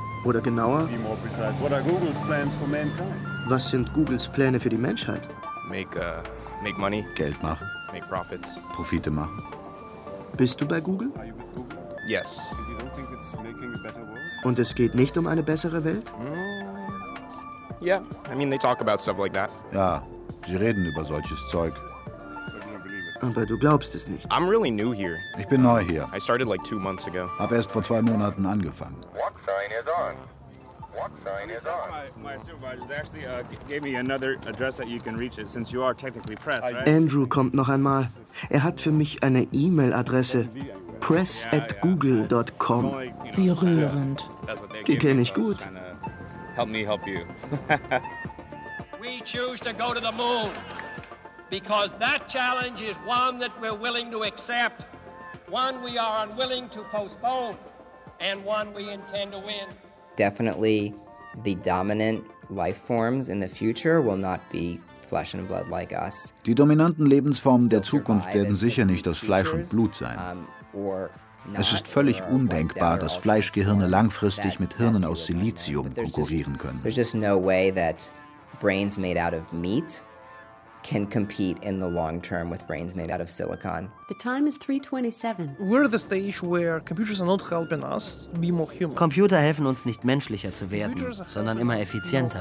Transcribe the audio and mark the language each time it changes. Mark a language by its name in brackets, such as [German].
[German] Oder genauer, was sind Googles Pläne für die Menschheit? [English] Make money. [German] Geld machen. [English] Make profits. [German] Profite machen. Bist du bei Google? [English] Yes. [German] Und es geht nicht um eine bessere Welt? [English] Yeah, I mean they talk about stuff like that. [German] Ja, sie reden über solches Zeug. Aber du glaubst es nicht. [English] I'm really new here. [German] Ich bin neu hier. [English] I started like 2 months ago. [German] Hab erst vor 2 Monaten angefangen. [English] What sign is on? What sign is on? My supervisor actually gave me another address that you can reach it, since you are technically press, right? [German] Andrew kommt noch einmal. Er hat für mich eine E-Mail-Adresse. press@google.com. Wie rührend. Die kenne ich gut. [English] Help me help you. We choose to go to the moon. Because that challenge is one that we're willing to accept, one we are unwilling to postpone, and one we intend to win. Definitely, the dominant life forms in the future will not be flesh and blood like us. [German] Die dominanten Lebensformen der Zukunft werden sicher nicht aus Fleisch und Blut sein. Es ist völlig undenkbar, dass Fleischgehirne langfristig mit Hirnen aus Silizium konkurrieren können. [English] There's just no way that brains made out of meat can compete in the long term with brains made out of silicon. The time is 3:27. We're at the stage where computers are not helping us be more human. [German] Computer helfen uns nicht menschlicher zu werden, sondern immer effizienter.